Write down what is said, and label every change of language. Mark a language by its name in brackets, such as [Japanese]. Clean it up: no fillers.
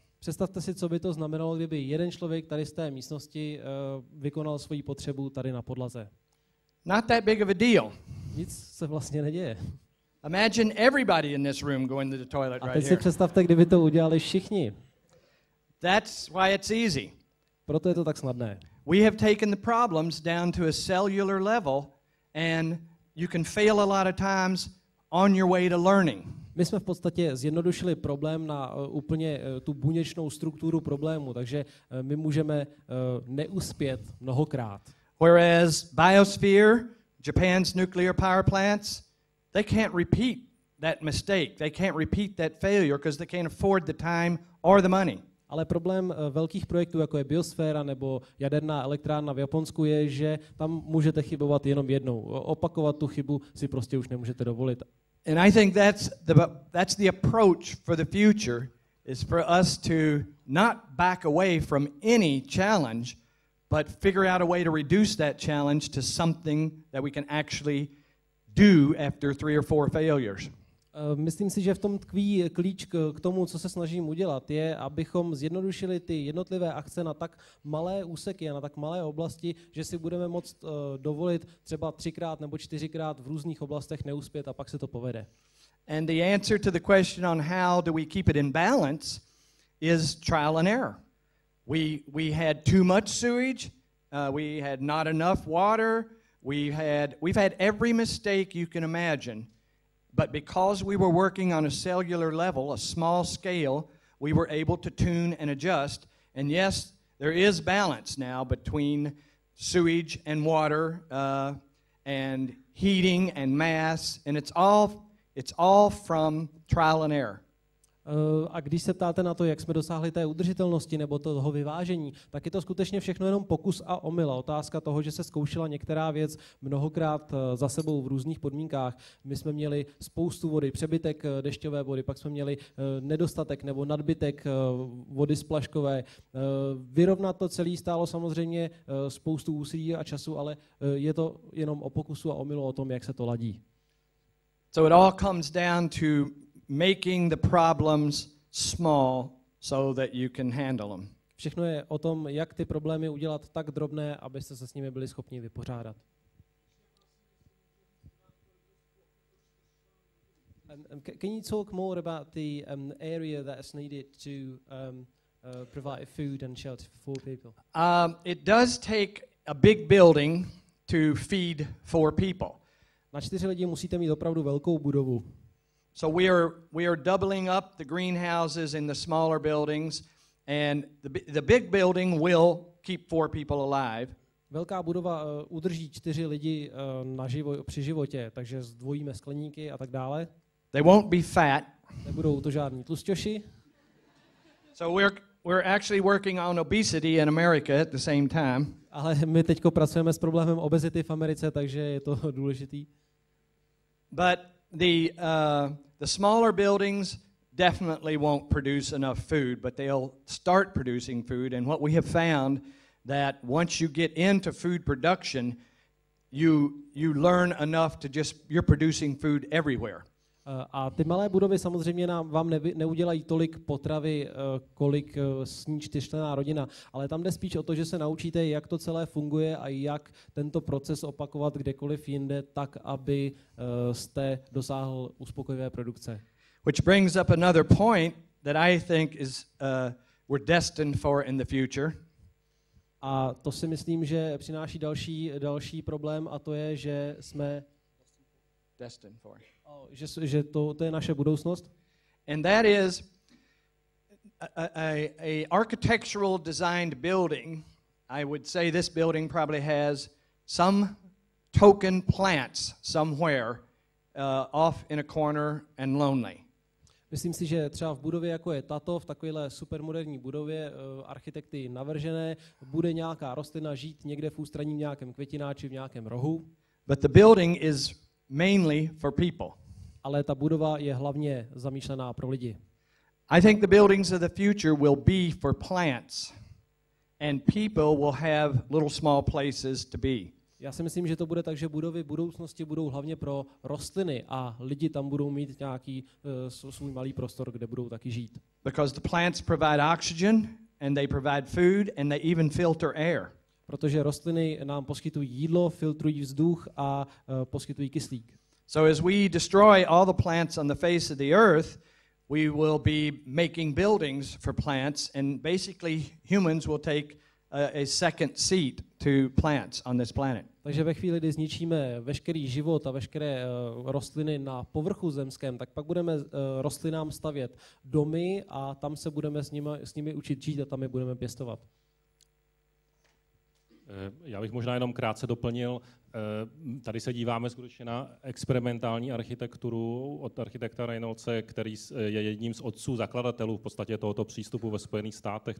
[Czech] Představte si, co by to znamenalo, kdyby jeden člověk tady z té místnosti vykonal svoji potřebu tady na podlaze. [English] Not that big of a deal. [Czech] Nic se vlastně neděje. [English] Imagine everybody in this room going to the toilet right here. [Czech] A teď si představte, kdyby to udělali všichni. [English] That's why it's easy. [Czech] Proto je to tak snadné. [English] We have taken the problems down to a cellular level, and you can fail a lot of times on your way to learning. [Czech] My jsme v podstatě zjednodušili problém na úplně tu buněčnou strukturu problému, takže my můžeme neuspět mnohokrát. [English] Whereas Biosphere, Japan's nuclear power plants, they can't repeat that mistake. They can't repeat that failure because they can't afford the time or the money. [Czech] Ale problém velkých projektů, jako je Biosféra nebo jaderná elektrárna v Japonsku, je, že tam můžete chybovat jenom jednou. Opakovat tu chybu si prostě už nemůžete dovolit. [English] And I think that's the approach for the future, is for us to not back away from any challenge, but figure out a way to reduce that challenge to something that we can actually do after 3 or 4 failures. [Czech] Myslím si, že v tom tkví klíč k tomu, co se snažím udělat, je, abychom zjednodušili ty jednotlivé akce na tak malé úseky a na tak malé oblasti, že si budeme moct dovolit třeba 3krát nebo 4krát v různých oblastech neuspět a pak se to povede. [English] And the answer to the question on how do we keep it in balance is trial and error. We had too much sewage, we had not enough water, we've had every mistake you can imagine. But because we were working on a cellular level, a small scale, we were able to tune and adjust. And yes, there is balance now between sewage and water, and heating and mass, and it's all from trial and error. [Czech] A když se ptáte na to, jak jsme dosáhli té udržitelnosti nebo toho vyvážení, tak je to skutečně všechno jenom pokus a omyl. Otázka toho, že se zkoušela některá věc mnohokrát za sebou v různých podmínkách. My jsme měli spoustu vody, přebytek dešťové vody, pak jsme měli nedostatek nebo nadbytek vody splaškové. Vyrovnat to celé stálo samozřejmě spoustu úsilí a času, ale je to jenom o pokusu a omylu o tom, jak se to ladí. [English] So it all comes down to making the problems small so that you can handle them. [Czech] Všechno je o tom, jak ty problémy udělat tak drobné, abyste se s nimi byli schopni vypořádat. [English] Can you talk more about the area that is needed to provide food and shelter for 4 people? It does take a big building to feed 4 people. [Czech] Na 4 lidi musíte mít opravdu velkou budovu. [English] So we are doubling up the greenhouses in the smaller buildings, and the big building will keep 4 people alive. [Czech] Velká budova udrží 4 lidi při životě, takže zdvojíme skleníky a tak dále. [English] They won't be fat. [Czech] Nebudou to žádní tlusťoši. [English] So we're actually working on obesity in America at the same time. [Czech] Ale my teďko pracujeme s problémem obezity v Americe, takže je to důležitý. [English] But the smaller buildings definitely won't produce enough food, but they'll start producing food. And what we have found that once you get into food production, you learn enough to you're producing food everywhere. [Czech] A ty malé budovy samozřejmě vám neudělají tolik potravy, kolik sní 4členná rodina, ale tam jde spíš o to, že se naučíte, jak to celé funguje a jak tento proces opakovat kdekoliv jinde, tak, aby jste dosáhl uspokojivé produkce. [English] Which brings up another point that I think is we're destined for in the future. [Czech] A to si myslím, že přináší další problém, a to je, že jsme [English] destined for. [Czech] Že to je naše budoucnost. [English] And that is a architectural designed building. I would say this building probably has some token plants somewhere off in a corner and lonely. [Czech] Myslím si, že třeba v budově, jako je tato, v takovéhle supermoderní budově, architekty navržené, bude nějaká rostlina žít někde v ústraní v nějakém květináči, v nějakém rohu. [English] But the building is mainly for people. [Czech] Ale ta budova je hlavně zamýšlená pro lidi. [English] I think the buildings of the future will be for plants, and people will have little small places to be. [Czech] Já si myslím, že to bude tak, že budovy budoucnosti budou hlavně pro rostliny a lidi tam budou mít nějaký svůj malý prostor, kde budou taky žít. [English] Because the plants provide oxygen and they provide food and they even filter air. [Czech] Protože rostliny nám poskytují jídlo, filtrují vzduch a poskytují kyslík. [English] So as we destroy all the plants on the face of the earth, we will be making buildings for plants, and basically humans will take a second seat to plants on this planet. [Czech] Takže ve chvíli, kdy zničíme veškerý život a veškeré rostliny na povrchu zemském, tak pak budeme rostlinám stavět domy a tam se budeme s nimi učit žít a tam je budeme pěstovat. Já bych možná jenom krátce doplnil, tady se díváme skutečně na experimentální architekturu od architekta Reynoldse, který je jedním z otců zakladatelů v podstatě tohoto přístupu ve Spojených státech.